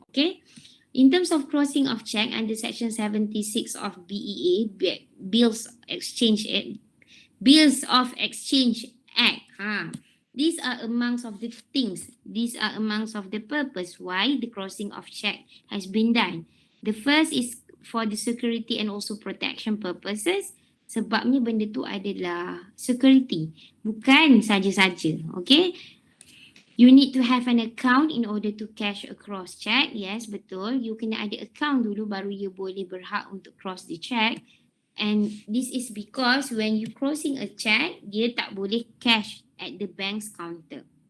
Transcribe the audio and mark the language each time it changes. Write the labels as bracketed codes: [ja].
[en] Okay, in terms of crossing of check under section 76 of BEA, Bills of Exchange Act. These are amongst of the things, these are amongst of the purpose why the crossing of check has been done. The first is for the security and also protection purposes. [ms] Sebabnya benda tu adalah security, bukan saja-saja. [en] Okay. You need to have an account in order to cash across check. Yes, betul. [ms] You kena ada account dulu baru you boleh berhak untuk [en] cross the check. And this is because when you crossing a check, [ms] dia tak boleh [en] cash at the bank's counter.